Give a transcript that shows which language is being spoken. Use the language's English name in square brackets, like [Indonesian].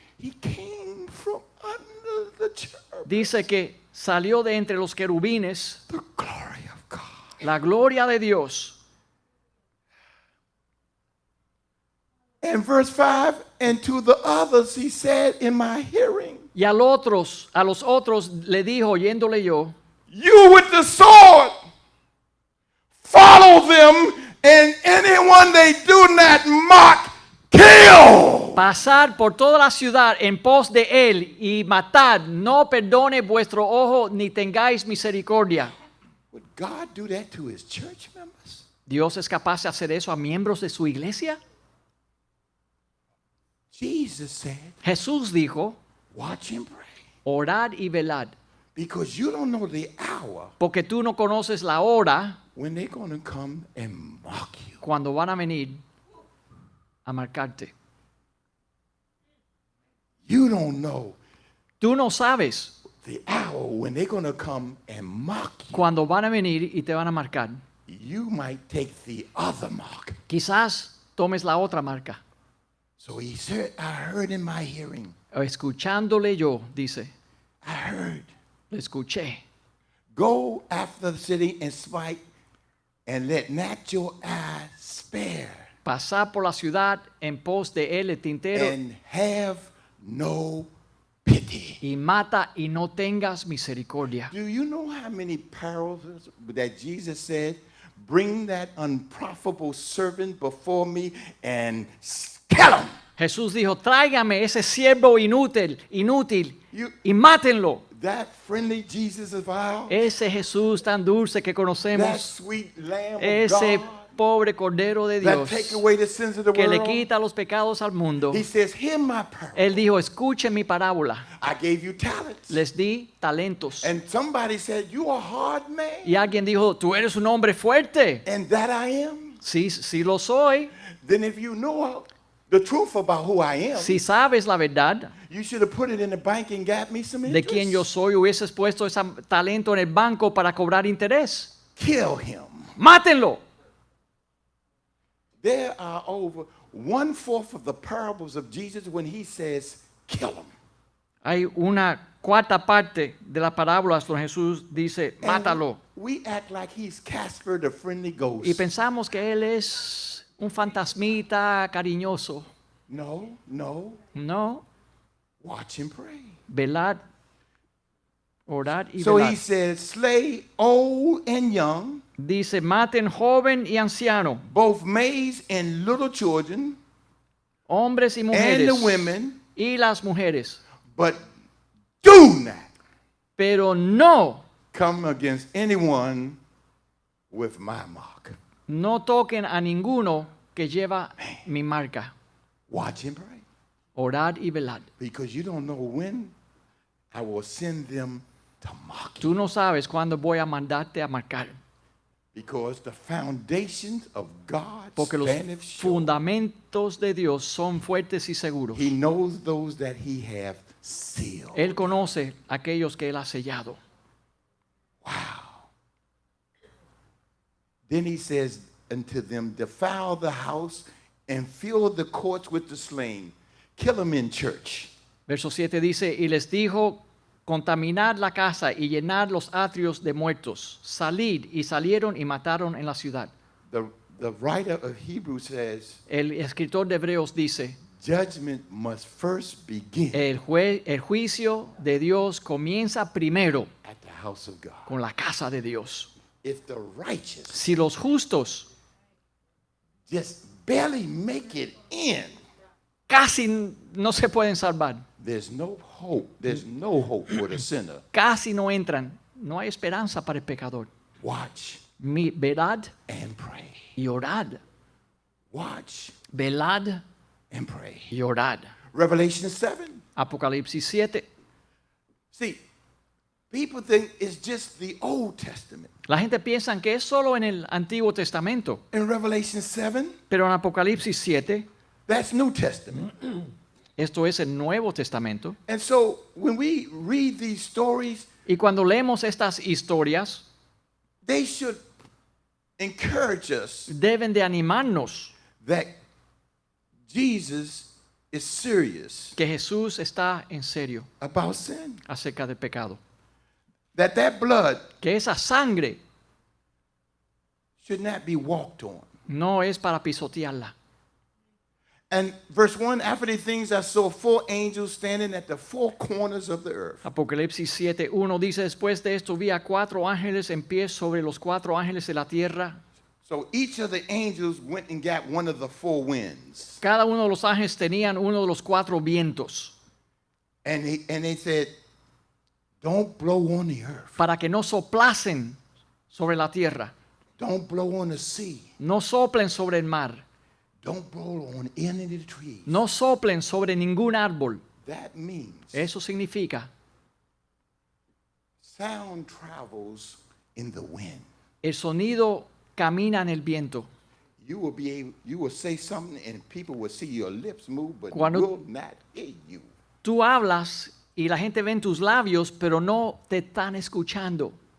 [English] He came from under the cherub. [Spanish] dice que salió de entre los querubines [English] The glory of God. [Spanish] la gloria de Dios. [English] And verse 5, and to the others he said in my hearing, [Spanish] Y a los otros le dijo, oyéndole yo, [English] you with the sword, follow them, and anyone they do not mock, kill. [Spanish] pasar por toda la ciudad en pos de él y matad, no perdone vuestro ojo ni tengáis misericordia. [English] Would God do that to his church members? [Spanish] ¿Dios es capaz de hacer eso a miembros de su iglesia? [English] Jesus said, [Spanish] Jesús dijo, [English] watch and pray, [Spanish] orad y velad, [English] because you don't know the hour [Spanish] porque tú no conoces la hora [English] when they're going to come and mock you. [Spanish] cuando van a venir a marcarte. [English] You don't know [Spanish] Tú no sabes [English] the hour when they're going to come and mock you. [Spanish] cuando van a venir y te van a marcar. [English] You might take the other mark. [Spanish] Quizás tomes la otra marca. [English] So he said, I heard in my hearing, [Spanish] Escuchándole yo, dice, [English] I heard, [Spanish] le escuché. [English] go after the city and smite, and let not your eye spare, [Spanish] Pasar por la ciudad en pos de él el tintero [English] and have no pity. [Spanish] y mata y no tengas misericordia. [English] Do you know how many parables that Jesus said, bring that unprofitable servant before me and kill him? [Spanish] Jesús dijo, tráigame ese siervo inútil [English] You- [Spanish] y mátenlo. [English] That friendly Jesus of ours, [Spanish] Ese Jesús tan dulce que [English] that [Spanish] conocemos, [English] sweet Lamb [Spanish] ese [English] of God, [Spanish] pobre Cordero de [English] that [Spanish] Dios [English] take away the sins of the [Spanish] que le [English] world. [Spanish] quita los pecados al mundo. [English] He says, hear my parable. [Spanish] Él dijo, escuchen mi parábola. [English] I gave you talents. [Spanish] Les di talentos. [English] And somebody said, you are a hard man. [Spanish] Y alguien dijo, tú eres un hombre fuerte. [English] And that I am. [Spanish] Sí, sí lo soy. [English] Then if you know the truth about who I am, [Spanish] Si sabes la verdad [English] you should have put it in the bank and got me some [Spanish] de [English] interest. [Spanish] quién yo soy, hubieses puesto ese talento en el banco para cobrar interés. [English] Kill him. [Spanish] Mátenlo. [English] There are over 1/4 of the parables of Jesus when he says, kill him. [Spanish] Hay una cuarta parte de las parábolas donde Jesús dice, [English] And [Spanish] mátalo. [English] we act like he's Casper the friendly ghost. [Spanish] Y pensamos que él es un fantasmita cariñoso. [English] No, no. [Spanish] No, [English] Watch him pray. [Spanish] velad, orar y [English] So [Spanish] velad. [English] he says, slay old and young, [Spanish] Dice, maten joven y anciano, [English] both maids and little children, [Spanish] hombres y [English] and [Spanish] mujeres, [English] the women, [Spanish] y las mujeres. [English] but do not [Spanish] Pero no, [English] come against anyone with my mark. [Spanish] no toquen a ninguno que lleva mi marca. [English] Watch him pray. [Spanish] Orad y velad. [English] Because you don't know when I will send them to mock you. [Spanish] Tú no sabes cuándo voy a mandarte a marcar. [English] Because the foundations of God [Spanish] Porque los [English] standeth sure. [Spanish] fundamentos de Dios son fuertes y seguros. [English] He knows those that he hath sealed. [Spanish] Él conoce a aquellos que Él ha sellado. [English] Wow. Then he says unto them, defile the house and fill the courts with the slain. Kill them in church. [Spanish] Verso 7 dice, y les dijo, contaminad la casa y llenad los atrios de muertos. Salid, y salieron y mataron en la ciudad. [English] The writer of Hebrews says, [Spanish] El escritor de Hebreos dice, [English] judgment must first begin [Spanish] el juicio de Dios comienza primero [English] at the house of God. [Spanish] con la casa de Dios. [English] If the righteous [Spanish] Si los justos [English] just barely make it in, [Spanish] casi no se pueden salvar, [English] there's no hope. There's no hope for the sinner. [Spanish] casi no entran, no hay esperanza para el pecador. [English] Watch [Spanish] Velad [English] and pray. [Spanish] y orad. [English] Watch [Spanish] Velad [English] and pray. [Spanish] y orad. [English] Revelation 7. [Spanish] Apocalipsis 7. [English] See, people think it's just the Old Testament. [Spanish] La gente piensa que es solo en el Antiguo Testamento, [English] In Revelation 7, [Spanish] pero en Apocalipsis 7, [English] that's New Testament. [Spanish] esto es el Nuevo Testamento. [English] And so when we read these stories, [Spanish] Y cuando leemos estas historias, [English] they should encourage us [Spanish] deben de animarnos [English] that Jesus is serious [Spanish] que Jesús está en serio [English] about sin. [Spanish] acerca del pecado. [English] That blood [Spanish] Que esa sangre [English] should not be walked on. [Spanish] no es para pisotearla. [English] And verse 1, after these things I saw 4 angels standing at the 4 corners of the earth. [Spanish] Apocalipsis 7:1 dice, después de esto vi a 4 ángeles en pie sobre los 4 ángeles de la tierra. [English] So each of the angels went and got one of the 4 winds. [Spanish] Cada uno de los ángeles tenían uno de los 4 vientos [English] And they said, don't blow on the earth. [Spanish] para que no soplasen sobre la tierra, [English] Don't blow on the sea. [Spanish] no soplen sobre el mar, [English] Don't blow on any of the trees. [Spanish] no soplen sobre ningún árbol. [English] That means [Spanish] Eso significa, [English] sound travels in the wind. [Spanish] el sonido camina en el viento. [English] You will say something and people will see your lips move, but [Spanish] Cuando- [English] will not hear you. [Spanish] Tú hablas y la gente ve en tus labios, pero no te están escuchando.